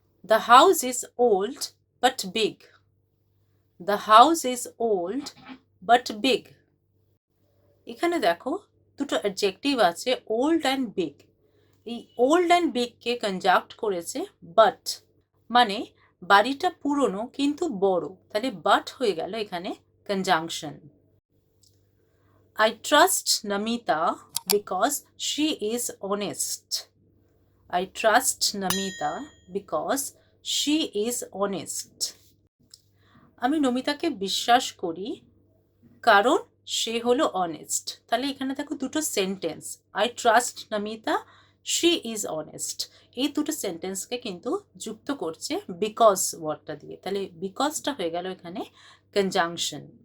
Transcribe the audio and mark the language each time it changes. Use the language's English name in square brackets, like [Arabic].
[English] The house is old but big, the house is old but big. [Bangla] এখানে দেখো দুটো adjective আছে, [English] Old and big. [Bangla] এই old and বিগকে conjunct করেছে but, মানে বাড়িটা পুরনো কিন্তু বড়, তাহলে বাট হয়ে গেল এখানে conjunction. [English] I trust Namita because she is honest. I trust Namita because she is honest. [Bangla] আমি নমিতাকে বিশ্বাস করি কারণ সে হলো অনেস্ট। তাহলে এখানে দেখো দুটো sentence, [English] I trust Namita, she is honest, [Bangla] এই দুটো সেন্টেন্সকে কিন্তু যুক্ত করছে বিকজ ওয়ার্ডটা দিয়ে, তাহলে বিকজটা হয়ে গেল এখানে কনজাংশন।